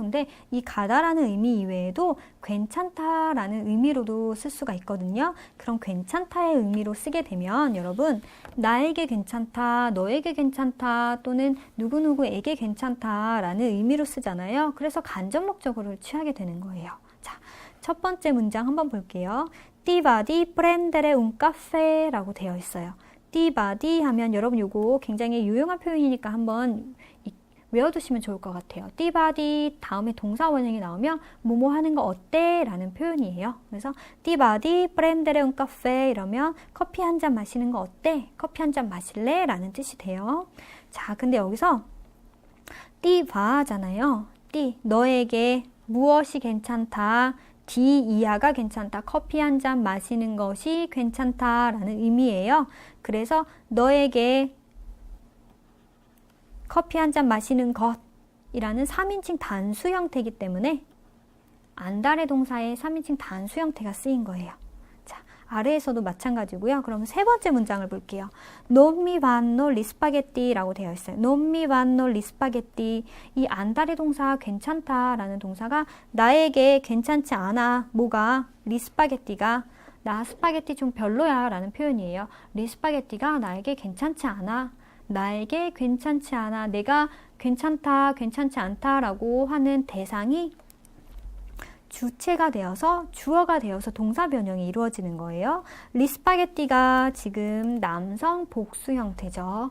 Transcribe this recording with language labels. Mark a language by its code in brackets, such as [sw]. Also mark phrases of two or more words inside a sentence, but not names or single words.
[ko] 근데 이 가다라는 의미 이외에도 괜찮다라는 의미로도 쓸 수가 있거든요. 그럼 괜찮다의 의미로 쓰게 되면 여러분 나에게 괜찮다, 너에게 괜찮다 또는 누구누구에게 괜찮다라는 의미로 쓰잖아요. 그래서 간접 목적어를 취하게 되는 거예요. 자, 첫 번째 문장 한번 볼게요. [it] Ti va di prendere un caffè [ko] 라고 되어 있어요. [it] Ti va di [ko] 하면 여러분 요거 굉장히 유용한 표현이니까 한번 외워두시면 좋을 것 같아요. [it] Ti va di [ko] 다음에 동사 원형이 나오면 뭐뭐 하는 거 어때? 라는 표현이에요. 그래서 [it] Ti va di prendere un caffè [ko] 이러면 커피 한 잔 마시는 거 어때? 커피 한 잔 마실래? 라는 뜻이 돼요. 자, 근데 여기서 [it] Ti va [ko] 잖아요. Ti 너에게 무엇이 괜찮다? D 이하가 괜찮다. 커피 한 잔 마시는 것이 괜찮다라는 의미예요. 그래서 너에게 커피 한 잔 마시는 것이라는 3인칭 단수 형태이기 때문에 안달의 동사의 3인칭 단수 형태가 쓰인 거예요. 자, 아래에서도 마찬가지고요. 그럼 세 번째 문장을 볼게요. [it] Non mi vanno gli spaghetti [ko] 라고 되어 있어요. [it] Non mi vanno gli spaghetti. [ko] 이 안달의 동사 괜찮다라는 동사가 나에게 괜찮지 않아. 뭐가? [it] gli spaghetti [ko] 가 나 스파게티 좀 별로야 라는 표현이에요. [it] gli spaghetti [ko] 가 나에게 괜찮지 않아. 나에게 괜찮지 않아. 내가 괜찮다, 괜찮지 않다 라고 하는 대상이 주체가 되어서 주어가 되어서 동사 변형이 이루어지는 거예요. 리스파게티가 지금 남성 복수 형태죠.